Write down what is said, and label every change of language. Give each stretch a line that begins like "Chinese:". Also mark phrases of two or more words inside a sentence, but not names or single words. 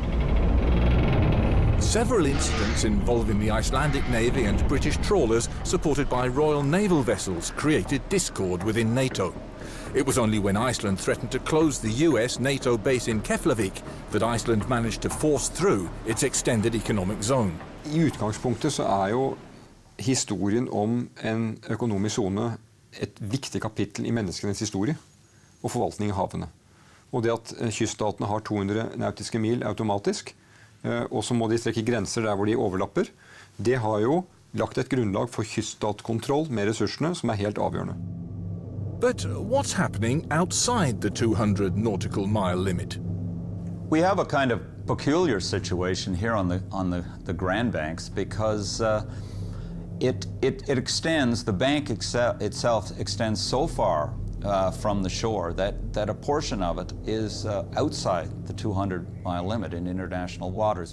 English: Several incidents involving the Icelandic Navy and British trawlers supported by Royal Naval vessels created discord within NATO. It was only when Iceland threatened to close the US NATO base in Keflavik that Iceland managed to force through its extended economic zone.
Norwegian: I utgangspunktet så jo historien om en økonomisk zone et viktig kapittel I menneskenes historie og forvaltning av havene. Og det at kyststatene har 200 nautiske mil automatisk, og så må de strekke grenser der hvor de overlapper, det har jo lagt et grunnlag for kyststatkontroll med ressursene som helt avgjørende.
English: But what's happening outside the 200 nautical mile limit? We have a kind of peculiar situation here on the Grand Banks because it extends, the bank itself extends so far from the shore that a portion of it is outside the 200-mile limit in international waters.